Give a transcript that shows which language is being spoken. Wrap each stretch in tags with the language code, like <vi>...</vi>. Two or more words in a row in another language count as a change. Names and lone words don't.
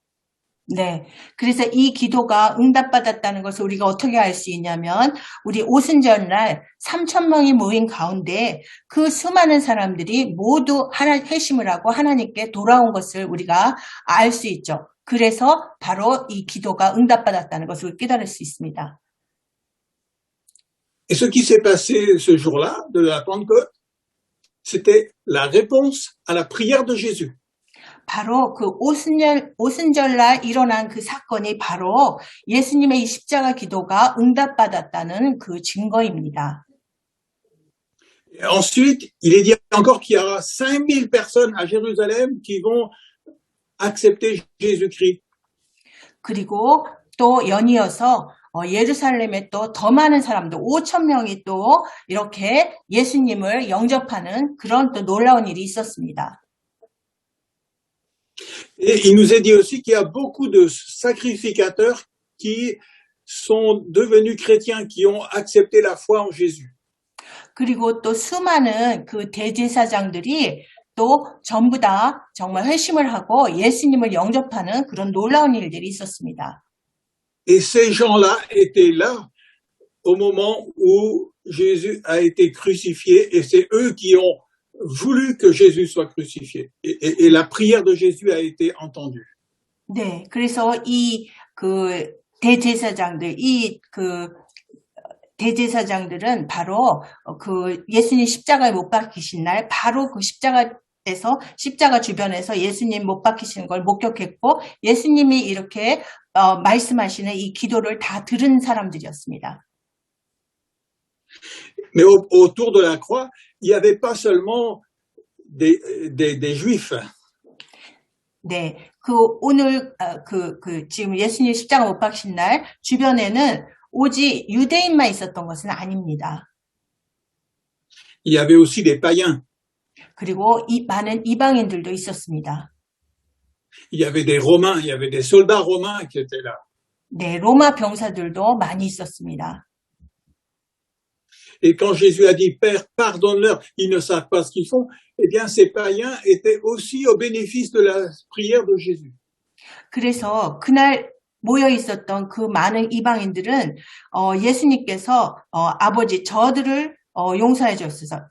<ko>네, 그래서 이 기도가 응답받았다는 것을 우리가 어떻게 알 수 있냐면 우리 오순절날 3,000명이 모인 가운데 그 수많은 사람들이 모두 회심을 하고 하나님께 돌아온 것을 우리가 알 수 있죠. 그래서 바로 이 기도가 응답받았다는 것을 깨달을 수 있습니다.</ko> <fr>Et ce qui s'est passé ce jour-là de la Pentecôte, c'était la réponse à la prière de Jésus.</fr> <ko>바로 그 오순절날 일어난 그 사건이 바로 예수님의 이 십자가 기도가 응답받았다는 그 증거입니다.</ko> <fr>Et ensuite, il est dit encore qu'il y aura 5000 personnes à Jérusalem qui vont accepter Jésus-Christ.</fr> <ko>그리고 또 연이어서 예루살렘에 또 더 많은 사람들 5,000명이 또 이렇게 예수님을 영접하는 그런 또 놀라운 일이 있었습니다.</ko> <fr>Et il nous est dit aussi qu'il y a beaucoup de sacrificateurs qui sont devenus chrétiens, qui ont accepté la foi en Jésus.</fr> <ko>그리고 또 수많은 그 대제사장들이 또 전부 다 정말 회심을 하고 예수님을 영접하는 그런 놀라운 일들이 있었습니다.</ko> <fr>Et ces gens-là étaient là au moment où Jésus a été crucifié et c'est eux qui ont voulu que Jésus soit crucifié. Et la prière de Jésus a été entendue.</fr> <ko>네, 그래서 그 대제사장들은 바로 그 예수님 십자가에 못 박히신 날 바로 그 십자가 주변에서 예수님 못 박히시는 걸 목격했고 예수님이 이렇게 말씀하시는 이 기도를 다 들은 사람들이었습니다.</ko> <fr>Mais autour de la croix, il n'y avait pas seulement des Juifs.</fr> <ko>네, 지금 예수님 십자가 못 박힌 날 주변에는 오직 유대인만 있었던 것은 아닙니다.</ko> <fr>Il y avait aussi des païens.</fr> <ko>그리고 많은 이방인들도 있었습니다.</ko> <fr>Il y avait des Romains, il y avait des soldats romains qui étaient là.</fr> <ko>네, 로마 병사들도 많이 있었습니다.</ko> <fr>Et quand Jésus a dit, Père, pardonne-leur, ils ne savent pas ce qu'ils font, eh bien, ces païens étaient aussi au bénéfice de la prière de Jésus.</fr> <ko>그래서 그날 모여 있었던 그 많은 이방인들은 예수님께서 아버지 저들을 용서해 주옵소서.</ko>